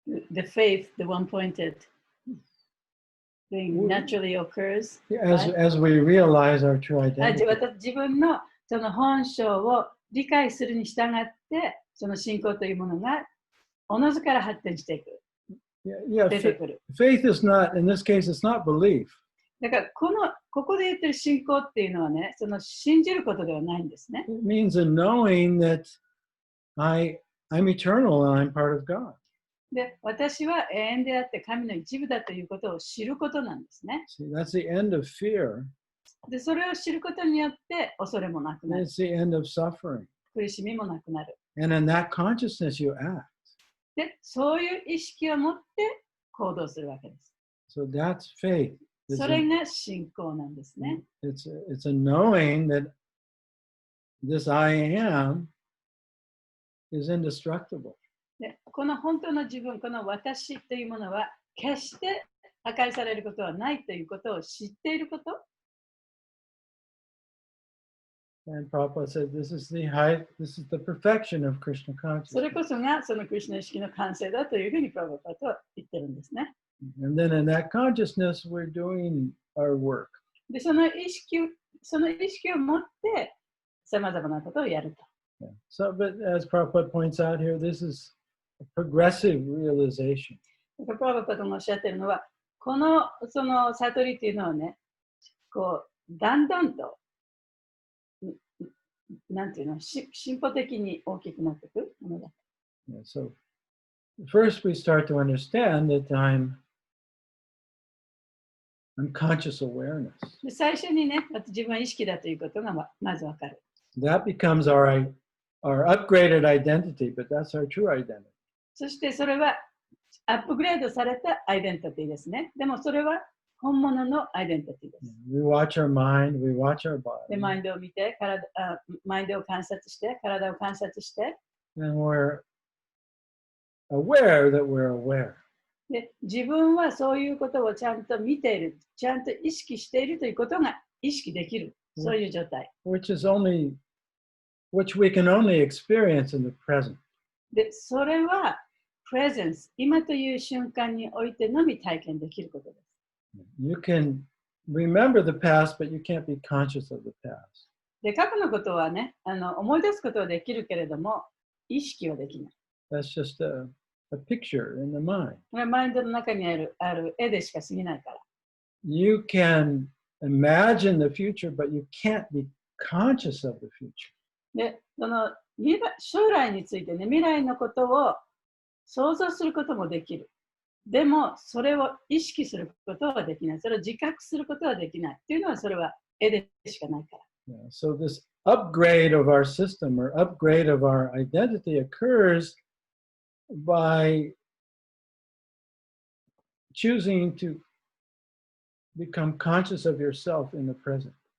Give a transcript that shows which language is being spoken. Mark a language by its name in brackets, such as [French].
[English] The faith, the one-pointed thing naturally occurs. As we realize our true identity. [Japanese] 自分のその本性を理解するに従って、その信仰というものがおのずから発展していく。 [English] Yeah, [Japanese] 出てくる。 [English] faith is not, in this case, it's not belief. [Japanese] だからここで言ってる信仰っていうのはね、その信じることではないんですね。 [English] It means a knowing that I'm eternal and I'm part of God. [Japanese] で、私は永遠であって神の一部だということを知ることなんですね。 [English] See, that's the end of fear. [Japanese] で、それを知ることによって恐れもなくなる。 [English] It's the end of suffering. [Japanese] 苦しみもなくなる。 [English] And in that consciousness, you act. [Japanese] で、そういう意識を持って行動するわけです。 [English] So that's faith. [Japanese] それが信仰なんですね。 [English] It's a knowing that this I am is indestructible. [Japanese] で、この本当の自分、この私というものは決して破壊されることはないということを知っていること。 [English] And Prabhupada said, this is the perfection of Krishna [Japanese] それ [English] consciousness. [Japanese] こそがそのクリシュナ意識の完成だというふうにプラバパとは言ってるんですね。 [English] And then in that consciousness, we're doing our work. [Japanese] で、その意識を持ってさまざまなことをやると。 [English] Yeah. So, but as Prabhupada points out here, this is a progressive realization. [Japanese] プラバパとおっしゃってるのは、このその悟りというのはね、こうだんだんとなんていうの、進歩的に大きくなっていくものだ。 [English] Yeah, so first we start to understand that I'm conscious awareness. [Japanese] で、最初にね、自分は意識だということがまずわかる。 [English] That becomes our upgraded identity, but that's our true identity. [Japanese] そしてそれはアップグレードされたアイデンティティですね。でもそれは本物のアイデンティティです。 [English] We watch our mind, we watch our body. [Japanese] で、マインドを見て、マインドを観察して、体を観察して、 [English] And we're aware that we're aware. [Japanese] で、自分はそういうことをちゃんと見ている、ちゃんと意識しているということが意識できる、そういう状態。 [English] Which we can only experience in the present. [Japanese] で、それは、presence、今という瞬間においてのみ体験できることです。 [English] You can remember the past, but you can't be conscious of the past. [Japanese] で、過去のことはね、思い出すことはできるけれども、意識はできない。 [English] That's just a picture in the mind. [Japanese] マインドの中にある絵でしか過ぎないから。 [English] You can imagine the future, but you can't be conscious of the future. [Japanese] で、その将来についてね、未来のことを想像することもできる。でも、それを意識することはできない。それを自覚することはできない。っていうのは、それは絵でしかないから。 [English] Yeah, so this upgrade of our system or upgrade of our identity occurs by choosing to become conscious of yourself in the present.